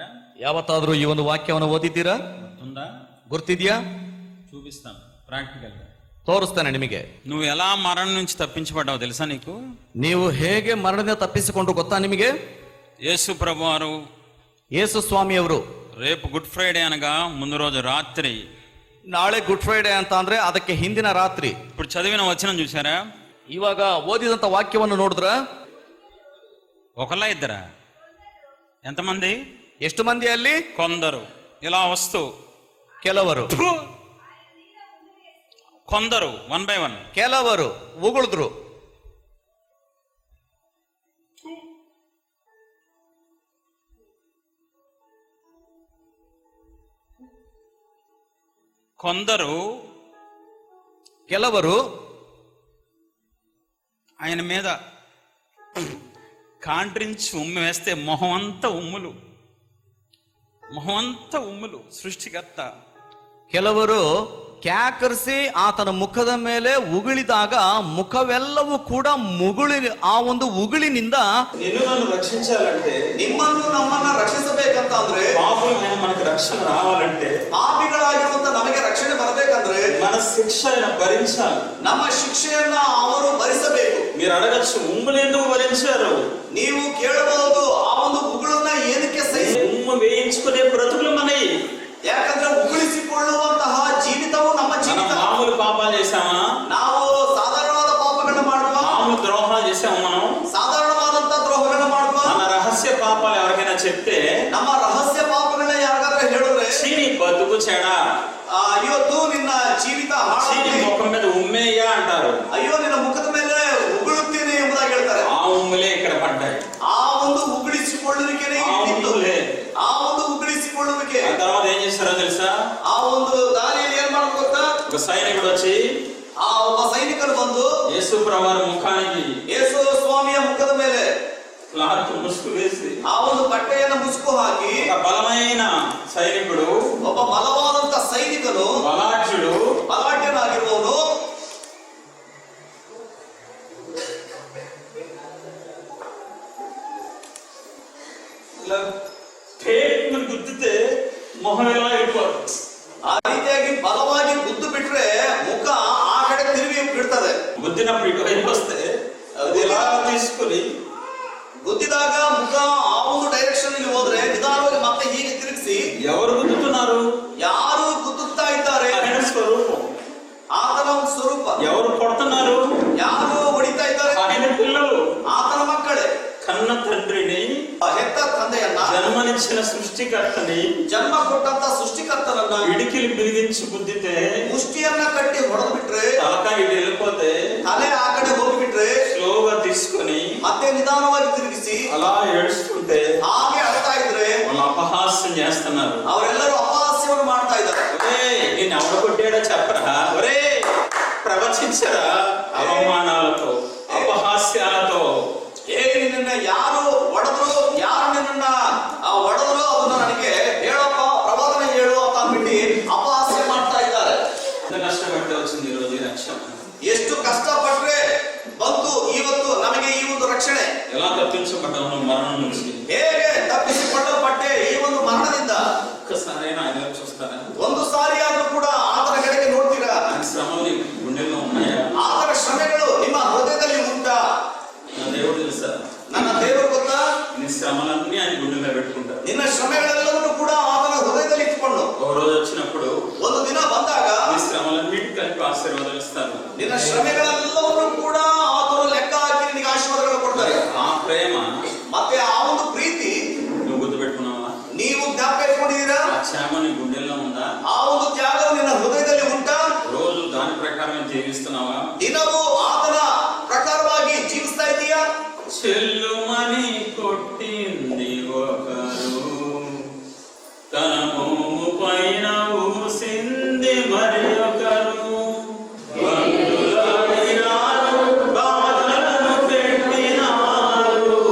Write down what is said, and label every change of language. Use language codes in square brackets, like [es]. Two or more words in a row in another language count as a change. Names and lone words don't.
[kn] ಯಾವತ್ತಾದ್ರೂ ಈ ಒಂದು ವಾಕ್ಯವನ್ನು ಓದಿದ್ದೀರಾ? [te] గుర్తుందా? [kn] ಗುರ್ತಿದ್ಯಾ? [te] చూపిస్తాను ప్రాక్టికల్ గా, [kn] ತೋರಿಸ್ತೇನೆ ನಿಮಗೆ. [te] నువ్వు ఎలా మరణం నుంచి తప్పించబడ్డావు తెలుసా నీకు? [kn] ನೀವು ಹೇಗೆ ಮರಣದಿಂದ ತಪ್ಪಿಸಿಕೊಂಡು ಗೊತ್ತಾ ನಿಮಗೆ? [te] యేసు ప్రభువారు [kn] ಯೇಸು ಸ್ವಾಮಿಯವರು [te] రేపు గుడ్ ఫ్రైడే అనగా ముందు రోజు రాత్రి, [kn] ನಾಳೆ ಗುಡ್ ಫ್ರೈಡೆ ಅಂತ ಅಂದ್ರೆ ಅದಕ್ಕೆ ಹಿಂದಿನ ರಾತ್ರಿ, [te] ఇప్పుడు చదివిన వచనం చూసారా? [kn] ಇವಾಗ ಓದಿದಂತ ವಾಕ್ಯವನ್ನು ನೋಡಿದ್ರ [te] ఒకళ్ళ ఇద్దరా? ఎంతమంది? [kn] ಎಷ್ಟು ಮಂದಿ ಅಲ್ಲಿ? [te] కొందరు. ఇలా వస్తూ [kn] ಕೆಲವರು, [te] కొందరు [en] 1 by 1. [kn] ಕೆಲವರು ಉಗುಳಿದ್ರು. [te] కొందరు [kn] ಕೆಲವರು [te] ఆయన మీద కాండ్రించి ఉమ్మి వేస్తే మొహం అంతా ఉమ్ములు, మొహం అంతా ఉమ్ములు. సృష్టికర్త [kn] ಕೆಲವರು ಕ್ಯಾಕರಿಸಿ ಆತನ ಮುಖದ ಮೇಲೆ ಉಗುಳಿದಾಗ ಮುಖವೆಲ್ಲವೂ ಕೂಡ ಆ ಒಂದು ಉಗುಳಿನಿಂದ [te] నిన్ను నన్ను రక్షించాలంటే, [kn] ನಿಮ್ಮನ್ನು ನಮ್ಮನ್ನ ರಕ್ಷಿಸಬೇಕಂತ ಅಂದ್ರೆ, [te] పాపులమైన మనకు రక్షణ రావాలంటే, [kn] ಪಾಪಿಗಳಾಗಿರುವಂತ ನಮಗೆ ರಕ್ಷಣೆ ಬರಬೇಕಂದ್ರೆ [te] మన శిక్ష ఆయన భరించాలి. [kn] ನಮ್ಮ ಶಿಕ್ಷೆಯನ್ನ ಅವರು ಭರಿಸಬೇಕು. [te] మీరు అడగచ్చు, ఉమ్ములు ఎందుకు భరించారు? [kn] ನೀವು ಕೇಳಬಹುದು, ಆ ಒಂದು ಉಗುಳನ್ನ ಏನಕ್ಕೆ [te] ఉమ్ము వేయించుకునే బ్రతుకులు మనవి. [kn] ಯಾಕಂದ್ರೆ ಉಗುಳಿಸಿಕೊಳ್ಳುವಂತಹ ಜೀವಿತವು ನಮ್ಮ ಜೀವಿತ. [te] మామూలు పాపాలు చేశామా? [kn] ನಾವು ಸಾಧಾರಣವಾದ ಪಾಪಗಳನ್ನ ಮಾಡುವ, [te] మామూలు ద్రోహాలు చేసాము. మనం [kn] ಸಾಧಾರಣವಾದಂತ ದ್ರೋಹಗಳನ್ನ ಮಾಡುವ. [te] మన రహస్య పాపాలు ఎవరికైనా చెప్తే, [kn] ನಮ್ಮ ರಹಸ್ಯ ಪಾಪಗಳನ್ನ ಯಾರಿಗಾದ್ರೆ ಹೇಳಿದ್ರೆ, [te] నీ బతుకు చెడా, [kn] ಇವತ್ತು ನಿನ್ನ ಜೀವಿತ [te] నీ ముఖం మీద ఉమ్మేయ్యా అంటారు. [kn] ಅಯ್ಯೋ ನಿನ್ನ ಮುಖದ ಮೇಲೆ ಉಗುಳುತ್ತೀನಿ ಎಂಬುದಾಗಿ ಹೇಳ್ತಾರೆ. [te] ఆ ఉమ్ములే ఇక్కడ పడ్డాయి. [kn] ಆ ಒಂದು ಉಗುಳಿಸಿಕೊಳ್ಳುವಿಕೆನೇ ಆ ಒಂದು ಉಗುಳಿಸಿಕೊಳ್ಳುವಿಕೆ. [te] ఆ తర్వాత ఏం చేస్తారో తెలుసా? [kn] ಆ ಒಂದು ದಾರಿಯಲ್ಲಿ ಏನ್ ಮಾಡ್ಬೇಕು ಗೊತ್ತಾ? [te] ఒక సైనికుడు వచ్చి, [kn] ಆ ಒಬ್ಬ ಸೈನಿಕರು ಬಂದು [te] యేసు ప్రభువారి ముఖానికి [kn] ಯೇಸು ಸ್ವಾಮಿಯ ಮುಖದ ಮೇಲೆ [te] క్లాత్ ముసుగు వేసి, [kn] ಆ ಒಂದು ಬಟ್ಟೆಯನ್ನು ಮುಸುಕು ಹಾಕಿ, [te] ఒక బలమైన సైనికుడు, [kn] ಒಬ್ಬ ಬಲವಾದಂತ ಸೈನಿಕನು, [te] బలాఢ్యుడు, [kn] ಬಲಾಢ್ಯನಾಗಿರುವವನು [te] గుద్దితే మొహం ఎలా అయిపోతుంది. [kn] ಆ ರೀತಿಯಾಗಿ ಬಲವಾಗಿ ಗುದ್ದು ಬಿಟ್ರೆ ಮುಖ ಆ ಕಡೆ ತಿರುಗಿ ಬಿಡ್ತದೆ. [te] గుద్దినప్పుడు ఇటువైపు వస్తే అది ఎలా తీసుకుని, [kn] ಗುದ್ದಿದಾಗ ಮುಖ ಆ ಒಂದು ಡೈರೆಕ್ಷನ್ ಅಲ್ಲಿ ಹೋದ್ರೆ ನಿಧಾನವಾಗಿ ಮತ್ತೆ ಹೀಗೆ ತಿರುಗಿಸಿ, [te] ఎవరు గుద్దుతున్నారు? [kn] ಯಾರು ಗುದ್ದುತ್ತಾ ಇದ್ದಾರೆ? [te] ఆయన స్వరూపం. [kn] ಆತನ ಒಂದು ಸ್ವರೂಪ. [te] ఎవరు కొడుతున్నారు? [kn] ಯಾರು ಹೊಡಿತಾ ಇದ್ದಾರೆ? [te] ఆయన పిల్లలు, [kn] ಆತನ ಮಕ್ಕಳೇ. [te] కన్న తండ్రిని, [kn] ಹೆತ್ತ ತಂದೆಯನ್ನ, [te] జన్మనిచ్చిన సృష్టికర్తని, [kn] ಜನ್ಮ ಕೊಟ್ಟಂತ ಸೃಷ್ಟಿಕರ್ತನನ್ನ [te] ఇడికిలి బిగించి గుద్దితే, [kn] ಮುಷ್ಟಿಯನ್ನ ಕಟ್ಟಿ ಹೊಡೆದು ಬಿಟ್ರೆ, [te] తలకాయ ఇటు వెళ్ళిపోతే, [kn] ತಲೆ ಆ ಕಡೆ ಹೋಗಿಬಿಟ್ರೆ, [te] స్లోగా తీసుకుని [kn] ಮತ್ತೆ నిదాನವಾಗಿ ತಿರುಗಿಸಿ [te] అలా ఏడుస్తుంటే, [kn] ಹಾಗೆ ಅಳ್ತಾ ಇದ್ರೆ [te] వాళ్ళు అపహాస్యం చేస్తున్నారు. [kn] ಅವರೆಲ್ಲರೂ ಅಪಹಾಸ್ಯವನ್ನು ಮಾಡ್ತಾ ಇದ್ದಾರೆ. [te] నేను ఎవడ కొట్టాడో చెప్పరా? ఒరే, ప్రవచించరా? అవమానాలతో, అపహాస్యాలతో. [kn] ನಿನ್ನ ಯಾರು ಹೊಡೆದ್ರು, ಯಾರು ನಿನ್ನ ಹೊಡೆದ್ರು ಅದನ್ನ ನನಗೆ ಹೇಳಪ್ಪ, ಪ್ರವಾದನೆ ಹೇಳು ಅಂತ ಅಂದ್ಬಿಟ್ಟು ಅಪಹಾಸ್ಯ ಮಾಡ್ತಾ ಇದ್ದಾರೆ. [te] ఎంత కష్టపడితే వచ్చింది ఈరోజు ఈ రక్షణ? [kn] ಎಷ್ಟು ಕಷ್ಟಪಟ್ರೆ ಬಂತು ಇವತ್ತು ನಮಗೆ ಈ ಒಂದು ರಕ್ಷಣೆ. [te] ఎలా తప్పించబడ్డావు మరణం నుంచి? [kn] ಹೇಗೆ ತಪ್ಪಿಸಿಕೊಳ್ಳಲ್ಪಟ್ಟೆ ಈ ಒಂದು ಮರಣದಿಂದ? [te] ఒక్కసారైనా ఆయన చూస్తారా? [kn] ಒಂದು ಸಾರಿ ಆದ್ರೂ ಕೂಡ ಆತನ ಕಡೆಗೆ ನೋಡ್ತೀರಾ? [te] ఆయన శ్రమలు నీ గుండెల్లో ఉన్నాయా? [kn] ಆತನ ಶ್ರಮೆಗಳು ನಿಮ್ಮ ಹೃದಯದಲ್ಲಿ ಉಂಟಾ? [te] నా దేవుడు తెలుసా? [kn] ನನ್ನ ದೇವರು ಗೊತ್ತಾ? [te] నీ శ్రమలన్నీ ఆయన గుండెల్లో పెట్టుకుంటారు. [kn] ನಿನ್ನ ಶ್ರಮೆಗಳೆಲ್ಲವನ್ನೂ ಕೂಡ ಆತನ ಹೃದಯದಲ್ಲಿ ಇಟ್ಟುಕೊಂಡು [te] ఒక రోజు వచ్చినప్పుడు [kn] ಒಂದು ದಿನ ಬಂದಾಗ [te] నీ శ్రమలన్నిటి కలిపి ఆశీర్వాదాలు ఇస్తాను. [kn] ನಿನ್ನ ಶ್ರಮೆಗಳೆಲ್ಲವನ್ನೂ ಕೂಡ ಆತನು ಲೆಕ್ಕ ಹಾಕಿ ನಿನಗೆ ಆಶೀರ್ವಾದಗಳು ಕೊಡ್ತಾರೆ. [te] ఆ ప్రేమ [kn] ಮತ್ತೆ ಆ ಒಂದು ಪ್ರೀತಿ [te] నువ్వు గుర్తుపెట్టుకున్నావా? [kn] ನೀವು ಜ್ಞಾಪಕ ಇಟ್ಕೊಂಡಿದ್ದೀರಾ? [te] ఆ క్షేమ నీ గుండెల్లో ఉందా? [kn] ಆ ಒಂದು ತ್ಯಾಗವು ನಿನ್ನ ಹೃದಯದಲ್ಲಿ ಉಂಟಾ? [te] రోజు దాని ప్రకారం జీవిస్తున్నావా? [kn] ದಿನವೂ ಆತನ ಪ್ರಕಾರವಾಗಿ ಜೀವಿಸ್ತಾ ಇದೀಯಾ? [te] చెల్లుమని కొట్టింది ఒకరు, తన భూము పైన ఊసింది మరి ఒకరు. బంధులాడినారు, బాధలను పెట్టినారు.